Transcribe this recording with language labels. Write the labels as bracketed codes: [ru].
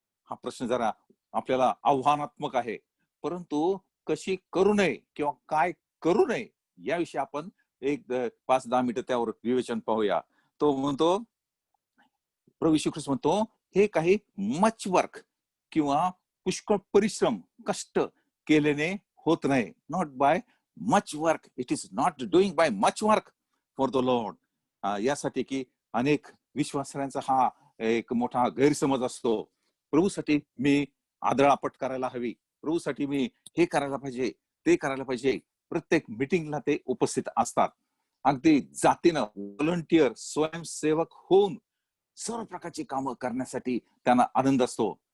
[mr] हा प्रश्न जरा आपल्याला आव्हानात्मक आहे. परंतु कशी करू नये किंवा काय करू नये याविषयी आपण एक 5-10 मिनिटं त्यावर विवेचन पाहूया. तो म्हणतो, प्रभू येशू ख्रिस्त म्हणतो, हे काही [en] much work [mr] किंवा पुष्कळ परिश्रम, कष्ट केल्याने होत नाही. [en] Not by much work, it is not doing by much work for the Lord. [mr] यासाठी की अनेक विश्वासांचा हा एक मोठा गैरसमज असतो. प्रभूसाठी मी आदळापट करायला हवी, प्रभूसाठी मी हे करायला पाहिजे, ते करायला पाहिजे. प्रत्येक मिटिंगला ते उपस्थित असतात. अगदी जातीनं व्हॉलंटियर, स्वयंसेवक होऊन सर्व प्रकारची कामं करण्यासाठी त्यांना आनंद असतो.